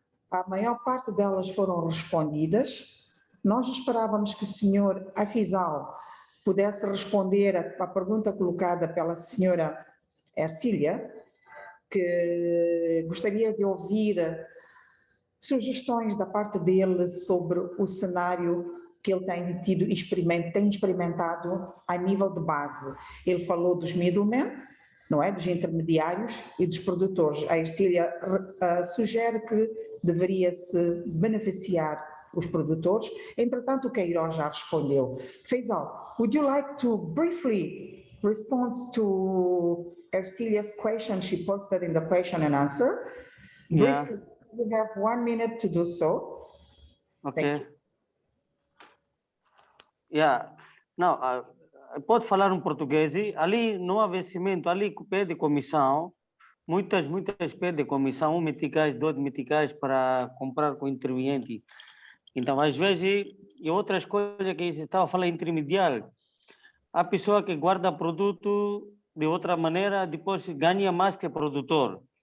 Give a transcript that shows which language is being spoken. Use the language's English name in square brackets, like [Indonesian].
[Portuguese] A maior parte delas foram respondidas. Nós esperávamos que o senhor Afizal pudesse responder à pergunta colocada pela senhora Ercília, que gostaria de ouvir sugestões da parte dele sobre o cenário que ele tem experimentado a nível de base. Ele falou dos middlemen, não é? Dos intermediários e dos produtores. A Ercília sugere que deveria-se beneficiar os produtores. Entretanto, o Queiroz já respondeu. [English] Faisal, would you like to briefly respond to Ercília's question she posted in the question and answer? Yeah. Briefly, you have 1 minute to do so. Ok. Thank you. Yeah. [Portuguese] Não, pode falar português. Ali no investimento, ali pede comissão, muitas pedem comissão, 1 meticais, 2 meticais para comprar com interveniente. Então, às vezes, e outras coisas que você estava falando intermediário, a pessoa que guarda produto de outra maneira, depois ganha mais que produtor.